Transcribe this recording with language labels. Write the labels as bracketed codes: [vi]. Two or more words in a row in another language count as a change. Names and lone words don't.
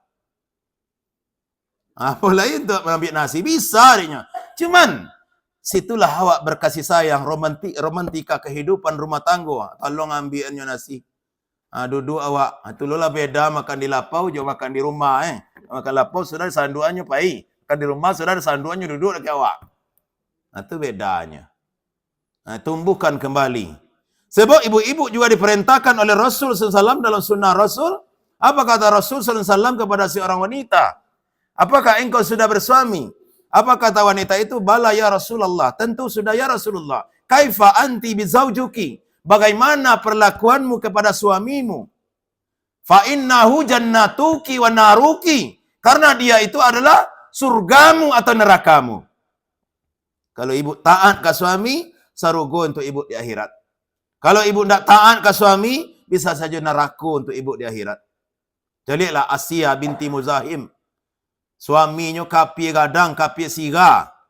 [id] Apa lain untuk mengambil nasi bisa inyo. Cuman situlah awak berkasih sayang, romantika kehidupan rumah tangga. Tolong ambilnya nasi. Duduk awak. Itulah beda makan di lapau, jauh makan di rumah. Makan lapau sudah sanduannya pai. Makan di rumah sudah sanduannya duduk lagi awak. Itu bedanya. Tumbuhkan kembali. Sebab ibu-ibu juga diperintahkan oleh Rasul SAW dalam sunnah Rasul. Apa kata Rasul SAW kepada seorang wanita? Apakah engkau sudah bersuami? Apa kata wanita itu? [ar] بلى يا رسول الله. [id] Tentu sudah [ar] يا رسول الله. كيف أنتِ بزوجك? [id] Bagaimana perlakuanmu kepada suamimu? [ar] فإنه جنتك وناركِ. [id] Karena dia itu adalah surgamu atau nerakamu. Kalau ibu taat ke suami, sarugo untuk ibu di akhirat. Kalau ibu tidak taat ke suami, bisa saja neraka untuk ibu di akhirat. Jadilah Asia binti Muzahim. Suaminya kapi gadang, kapi siga.